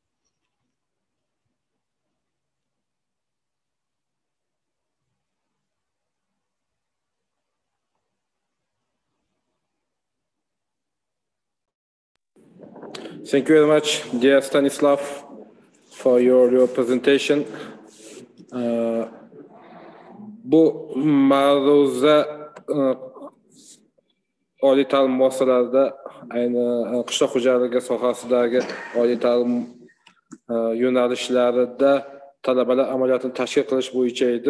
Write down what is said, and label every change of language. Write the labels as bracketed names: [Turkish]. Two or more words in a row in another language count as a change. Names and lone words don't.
[English] Thank you very much, dear Stanislav, for your presentation. [Uzbek] Bu ma'ruza oliy ta'lim muassasalarida, ayni qishloq xo'jaligi sohasidagi oliy ta'lim yo'nalishlarida talabalar amaliyotini tashkil qilish bo'yicha edi.